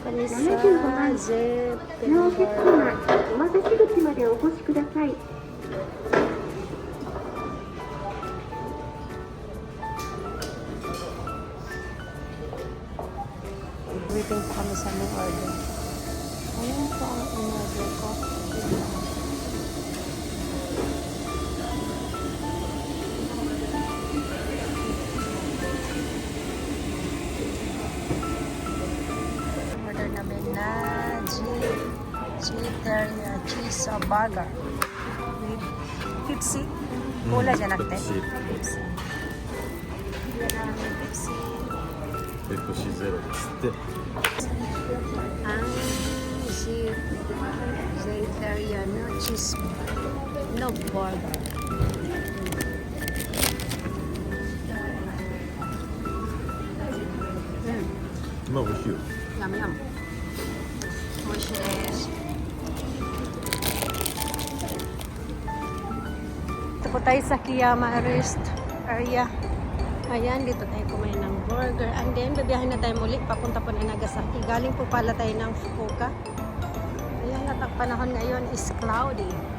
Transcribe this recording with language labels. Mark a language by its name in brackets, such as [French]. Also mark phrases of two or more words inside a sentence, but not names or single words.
[Filipino] kami sa [Japanese] 75番 Zep のお客様、お待たせ口までお越しください。 [Filipino] Waiting pa kami sa aming order. Ayan po ang in-order ko. Order namin na [English] cheese burger with Pepsi. [Filipino] Cola dyan natin. Pepsi. Yan namin Pepsi. [Japanese] ペプシゼロですって。 [Filipino] Ang [English] vegetarian cheese [Filipino] no burger. Mm. [Japanese] まあ美味しいよ。 Yum yum. おいしいです. [Filipino] Ito po tayo sa Kiyama rest area. Ayan, dito tayo kumain ng burger. [English] And then, [Filipino] babiyahin na tayo muli. Papunta po na Nagasaki. Galing po pala tayo ng Fukuoka. Ayan, at ang panahon ngayon is cloudy.